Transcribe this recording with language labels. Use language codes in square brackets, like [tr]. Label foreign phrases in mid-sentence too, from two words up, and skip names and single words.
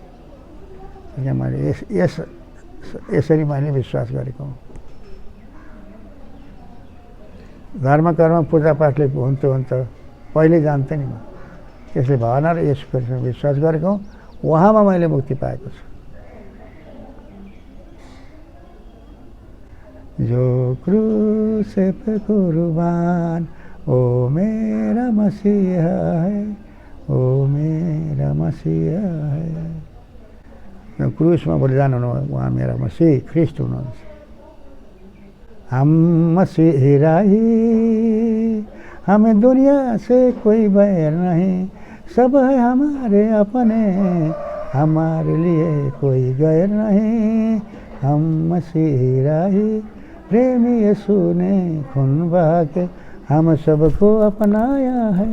[ne] मैले यसरी मैले विश्वास गरेको हुँ। धर्म कर्म पूजापाठले हुन्छ पहिले जान्थेँ नि म। त्यसले भावना र यसो विश्वास गरेको हुँ, उहाँमा मैले मुक्ति पाएको छु। [hi] जो क्रूस पे कुर्बान ओ मेरा मसीहा है, ओ मेरा मसीहा है। [ne] क्रूसमा बलिदान हुनु उहाँ मेरा मसीह ख्रिस्ट हुनुहुन्छ। [hi] हम मसीह राही, हमें दुनिया से कोई बैर नहीं, सब है हमारे अपने, हमारे लिए कोई गैर नहीं। हम मसीह राही, प्रेमी यीशु ने खून बहा के हम सबको अपनाया है।